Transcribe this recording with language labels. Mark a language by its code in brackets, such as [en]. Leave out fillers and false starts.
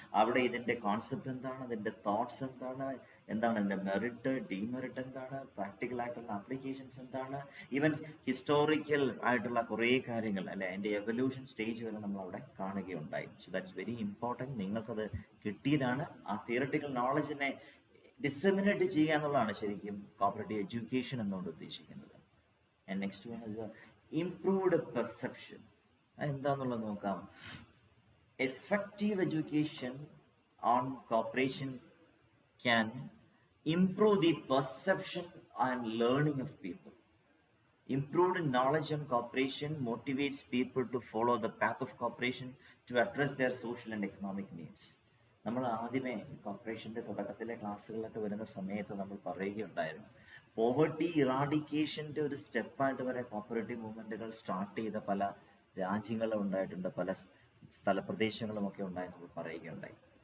[ml] അവിടെ ഇതിൻ്റെ കോൺസെപ്റ്റ് എന്താണ്, അതിൻ്റെ തോട്ട്സ് എന്താണ്, എന്താണ് ഇതിൻ്റെ മെറിറ്റ്, ഡിമെറിറ്റ് എന്താണ്, പ്രാക്ടിക്കൽ ആയിട്ടുള്ള ആപ്ലിക്കേഷൻസ് എന്താണ്, ഈവൻ ഹിസ്റ്റോറിക്കൽ ആയിട്ടുള്ള കുറേ കാര്യങ്ങൾ അല്ലെ, അതിൻ്റെ എവല്യൂഷൻ സ്റ്റേജ് വരെ നമ്മൾ അവിടെ കാണുകയുണ്ടായി. [en] So that's very important. [ml] നിങ്ങൾക്കത് കിട്ടിയതാണ്. ആ തിയറട്ടിക്കൽ നോളജിനെ ഡിസെമിനേറ്റ് ചെയ്യുക എന്നുള്ളതാണ് ശരിക്കും കോപ്പറേറ്റീവ് എഡ്യൂക്കേഷൻ എന്നുകൊണ്ട് ഉദ്ദേശിക്കുന്നത്. [en] And next one is improved perception. [ml] എന്താന്നുള്ളത് നോക്കാം. [en] Effective education on cooperation can improve the perception and learning of people. Improved knowledge on cooperation motivates people to follow the path of cooperation to address their social and economic needs. [ml] നമ്മൾ ആദ്യമേ കോർപ്പറേഷൻ്റെ തുടക്കത്തിലെ ക്ലാസ്സുകളിലൊക്കെ വരുന്ന സമയത്ത് നമ്മൾ പറയുകയുണ്ടായിരുന്നു, poverty ഇറാഡിക്കേഷൻ്റെ ഒരു സ്റ്റെപ്പായിട്ട് വരെ കോപ്പറേറ്റീവ് മൂവ്മെൻറ്റുകൾ സ്റ്റാർട്ട് ചെയ്ത പല രാജ്യങ്ങളും ഉണ്ടായിട്ടുണ്ട്, പല സ്ഥലപ്രദേശങ്ങളുമൊക്കെ ഉണ്ടായി നമ്മൾ പറയുകയുണ്ടായി.